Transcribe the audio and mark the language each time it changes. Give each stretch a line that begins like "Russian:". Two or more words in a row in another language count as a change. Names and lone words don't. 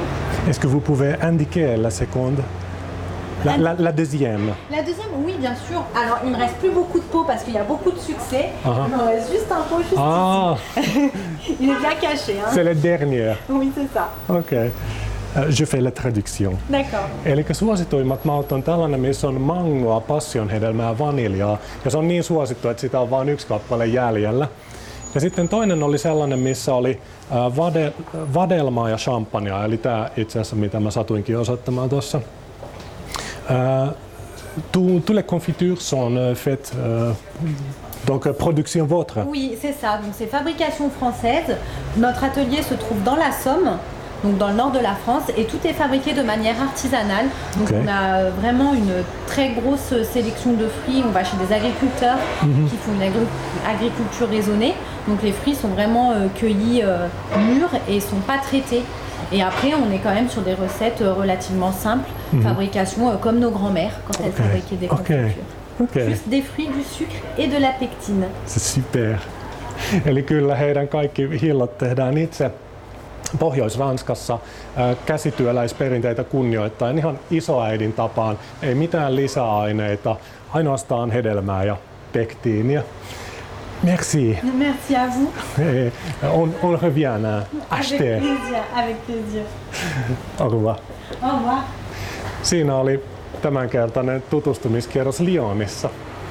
French: Est-ce que vous pouvez indiquer la seconde? La deuxième. La deuxième, oui, bien sûr. Alors, il me reste plus beaucoup de pot parce qu'il y a beaucoup de succès. Il me reste juste un pot juste ici. Il est bien caché. Hein. C'est le dernier. Oui, c'est ça. Ok. Je fais la traduction. D'accord.
Finnish: Eli suosituimmat maut on tällainen, missä on mangoa, passionhedelmää ja vaniljaa. Ja se on niin suosittu, että sitä on vain yksi kappale jäljellä. Ja sitten toinen oli sellainen, missä oli vadelmaa ja champagnea. Eli tämä itse asiassa, mitä mä satuinkin osoittamaan tuossa.
French: Toutes les confitures sont faites donc production vôtre. Oui, c'est ça. Donc c'est fabrication française. Notre atelier se trouve dans la Somme, donc dans le nord de la France, et tout est fabriqué de manière artisanale. Donc on a vraiment une très grosse sélection de fruits. On va chez des agriculteurs qui font une agriculture raisonnée. Donc les fruits sont vraiment cueillis mûrs et sont pas traités. Et après, on est quand même sur des recettes relativement simples, fabrication comme nos grands-mères quand elles fabriquaient des confitures. Juste des fruits, du sucre et de la pectine. C'est super.
Finnish: Eli kyllä heidän kaikki hillot tehdään itse Pohjois-Ranskassa käsityöläisperinteitä kunnioittaen ihan isoäidin tapaan. Ei mitään lisäaineita, ainoastaan hedelmää ja pektiiniä.
French: Merci. Merci à vous. Et on revient acheter. Avec plaisir, avec plaisir. Au revoir. Au revoir.
Finnish: Siinä oli tämänkertainen tutustumiskierros Lyonissa.